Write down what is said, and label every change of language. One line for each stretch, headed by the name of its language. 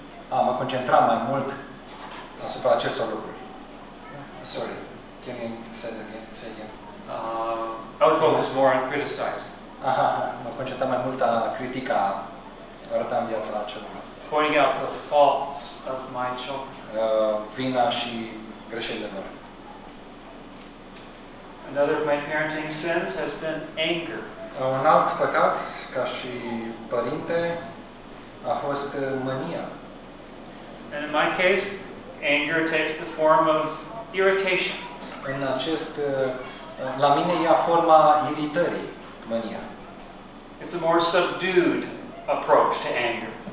Romanian: Mă concentram mai mult asupra acestor lucruri.
English: Sorry. Can you say it again? I would focus more on criticizing.
Romanian: Mă concentram mai mult la critica arăta în viața la celorlalți.
English: Pointing out the faults of my children.
Romanian: Vina și greșelile lor.
English: Another of my parenting sins has been anger.
Romanian: Un alt păcat, ca și părinte, a fost mânia.
English: And in my case, anger takes the form of irritation.
Romanian: În acest, la mine ia forma iritării, mânia.
English: It's a more subdued approach to anger.